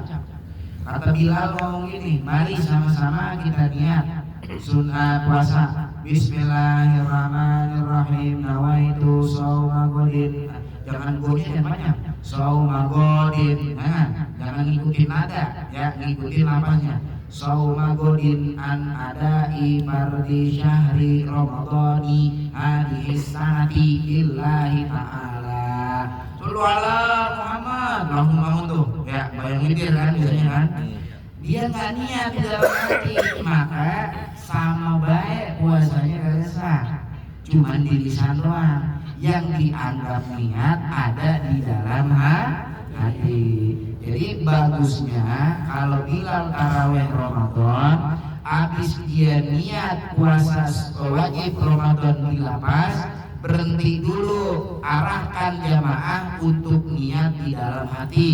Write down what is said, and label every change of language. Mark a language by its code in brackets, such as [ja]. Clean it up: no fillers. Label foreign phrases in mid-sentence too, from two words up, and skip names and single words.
[id] Kata Bilal ngomong gini, mari sama-sama kita niat sunnah puasa. [ar] بسم الله الرحمن الرحيم. نويت صوم غد. [id] Jangan godin yang banyak. [ar] صوم غد. [id] Nah, jangan ngikutin nada, ya ngikutin lafaznya. [ar] صوم غد عن أداء فرض شهر رمضان هذه السنة لله تعالى. صلوا على محمد. [id] Allahumma tuh ya bayangin dia kan biasanya kan. Dia nggak niat di dalam hati, maka sama baik puasanya kagak sah. Cuman di lisan doang. Yang dianggap niat ada di dalam hati. Jadi bagusnya kalau Bilal tarawih Ramadan, habis dia niat puasa wajib Ramadan di lapas, berhenti dulu, arahkan jamaah untuk niat di dalam hati.